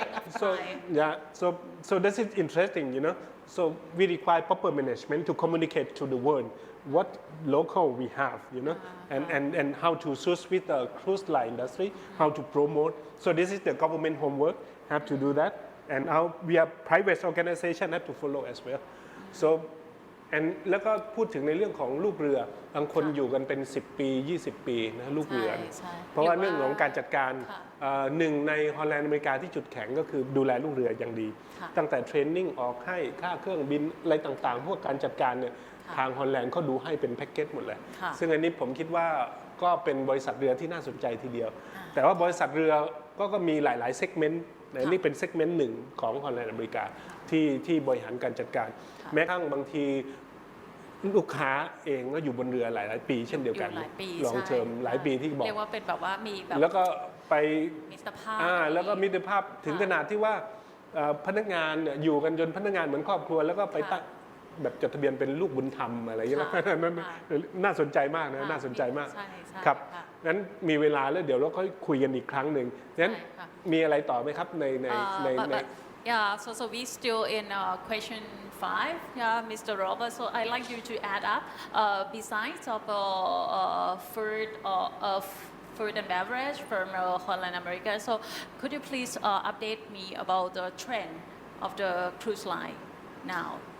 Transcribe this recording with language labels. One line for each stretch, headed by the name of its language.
English: So this is interesting, you know. So we require proper management to communicate to the world what local we have, you know, and how to source with the cruise line industry, how to promote. So this is the government homework. Have to do that, and we are private organization have to follow as well.
Thai: Soแล้วก็พูดถึงในเรื่องของลูกเรือบางคนอยู่กันเป็น10 ปี 20 ปีนะลูกเรือเพราะว่าเรื่องของการจัดการหนึ่งในฮอลแลนด์อเมริกาที่จุดแข็งก็คือดูแลลูกเรืออย่างดีตั้งแต่เทรนนิ่งออกให้ค่าเครื่องบินอะไรต่างๆพวกการจัดการเนี่ยทางฮอลแลนด์เขาดูให้เป็นแพ็กเกจหมดเลยซึ่งอันนี้ผมคิดว่า ก็เป็นบริษัทเรือที่น่าสนใจทีเดียวแต่ว่าบริษัทเรือก็มีหลายๆเซกเมนต์นี่เป็นเซกเมนต์หนึ่งของฮอลแลนด์อเมริกาที่บริหารการจัดการแม้กระทั่งบางทีลูกค้าเองก็อยู่บนเรือหลายปีเช่นเดียวกันลองเทอมหลายปีที่บอก เรียกว่าเป็นแบบว่ามีแบบ แล้วก็ไป มิตรภาพ แล้วก็มิตรภาพถึงขนาดที่ว่าพนักงานเนี่ยอยู่กันจนพนักงานเหมือนครอบครัวแล้วก็ไปตั้งแบบจดทะเบียนเป็นลูกบุญธรรมอะไรอย่างเงี้ยนั่นน่าสนใจมากนะน่าสนใจมากครับงั้นมีเวลาแล้วเดี๋ยวเราค่อยคุยกันอีกครั้งหนึ่งงั้นมีอะไรต่อไหมครับใน
English: Yeah, so we still in question 5, yeah, Mr. Robert. So I'd like you to add up, besides of food and beverage from Holland America. So could you please update me about the trend of the cruise line now?